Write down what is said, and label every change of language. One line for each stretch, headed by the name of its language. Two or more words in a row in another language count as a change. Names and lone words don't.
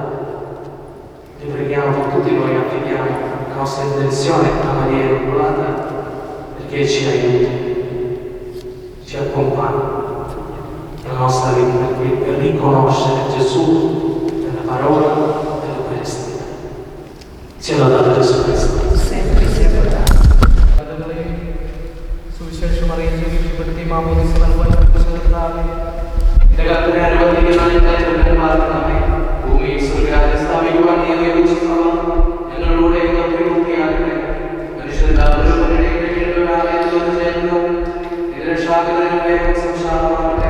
Italian: Vi preghiamo per tutti noi, affidiamo la nostra intenzione a Maria Immacolata perché ci aiuti, ci accompagni nella nostra vita per riconoscere Gesù nella parola dell'Eucaristia. Sia lodato Gesù Cristo. Sempre sia lodato.
Malayalam: സുവിശേഷം അറിയിച്ചപ്പെടുത്തി മാമോദിസ നൽകുവാൻ കർത്താവേ, നിന്റെ കൽപ്പന അനുവർത്തിക്കുന്നതിനായി ഭൂമിയിൽ സ്വർഗ്ഗരാജ്യം സ്ഥാപിക്കുവാൻ നീ നിയോഗിച്ച സഭ ഞങ്ങളിലൂടെ പൂർത്തിയാകട്ടെ. മനുഷ്യരെല്ലാവരും രക്ഷാകരനും വേഗം സംസാരമാകട്ടെ.